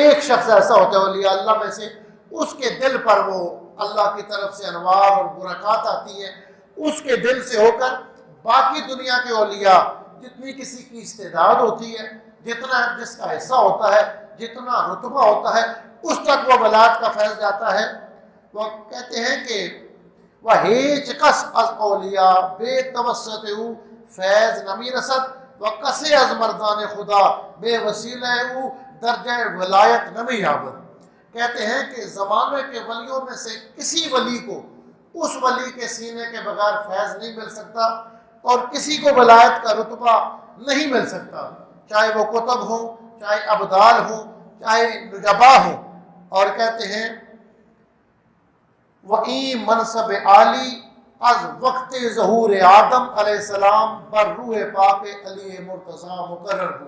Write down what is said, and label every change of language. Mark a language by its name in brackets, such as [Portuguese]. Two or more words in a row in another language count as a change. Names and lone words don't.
[Urdu] ایک شخص ایسا ہوتا ہے اولیاء اللہ میں سے، اس کے دل پر وہ اللہ کی طرف سے انوار اور برکات آتی ہیں، اس کے دل سے ہو کر باقی دنیا کے اولیاء، جتنی کسی کی استعداد ہوتی ہے، جتنا جس کا حصہ ہوتا ہے، جتنا رتبہ ہوتا ہے، اس تک وہ ولایت کا فیض جاتا ہے۔ وہ کہتے ہیں کہ وہ [Persian] ہیچ کس از اولیاء بے توسط او فیض نمی رسد و کسے از مردان خدا بے وسیلہ او درجہ ولایت نمی یابد۔ [Urdu] کہتے ہیں کہ زمانے کے ولیوں میں سے کسی ولی کو اس ولی کے سینے کے بغیر فیض نہیں مل سکتا، اور کسی کو ولایت کا رتبہ نہیں مل سکتا، چاہے وہ کتب ہوں، چاہے ابدال ہوں، چاہے نجبا ہوں۔ اور کہتے ہیں [Persian] وَإِن منصب عالی از وقت ظہور آدم [Arabic] علیہ السلام [Persian] بر روح پاک علی مرتضیٰ مقرر ہوں۔